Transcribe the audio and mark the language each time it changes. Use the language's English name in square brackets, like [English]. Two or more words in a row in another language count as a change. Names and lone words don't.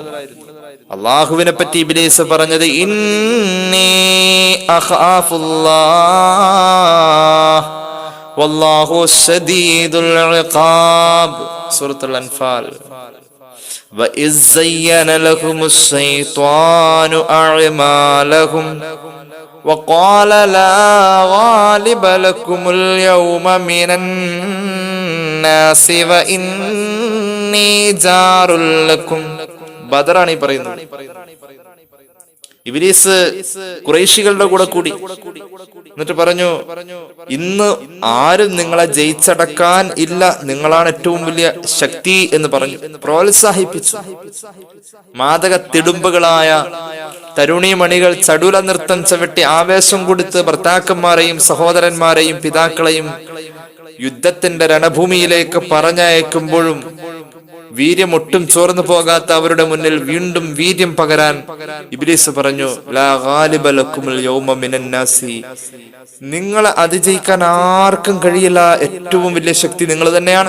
[Malayalam] അള്ളാഹുവിനെ പറ്റി ഇബ്ലീസ് പറഞ്ഞത്, [Arabic] إني أخاف الله والله شديد العقاب. സൂറത്തുൽ അൻഫാൽ. وإذ زين لهم الشيطان أعمالهم وقال لا غالب لكم اليوم من الناس وإني جار لكم. [Malayalam] ബദറാണ് ഈ പറയുന്നത്. ഇബ്ലീസ് ഖുറൈശികളുടെ കൂടെ കൂടി എന്നിട്ട് പറഞ്ഞു, ഇന്ന് ആരും നിങ്ങളെ ജയിച്ചടക്കാൻ ഇല്ല, നിങ്ങളാണ് ഏറ്റവും വലിയ ശക്തി എന്ന് പറഞ്ഞു പ്രോത്സാഹിപ്പിച്ചു. മാദക തിടുമ്പുകളായ തരുണീമണികൾ ചടുല നൃത്തം ചവിട്ടി ആവേശം കൊടുത്ത് ഭർത്താക്കന്മാരെയും സഹോദരന്മാരെയും പിതാക്കളെയും യുദ്ധത്തിന്റെ രണഭൂമിയിലേക്ക് പറഞ്ഞയക്കുമ്പോഴും വീര്യം ഒട്ടും ചോർന്നു പോകാത്ത അവരുടെ മുന്നിൽ വീണ്ടും വീര്യം പകരാൻ ഇബ്ലീസ് പറഞ്ഞു, [Arabic] لا غالب لكم اليوم من الناس, [Malayalam] നിങ്ങളെ അതിജയിക്കാൻ ആർക്കും കഴിയില്ല, ഏറ്റവും വലിയ ശക്തി നിങ്ങൾ തന്നെയാണ്.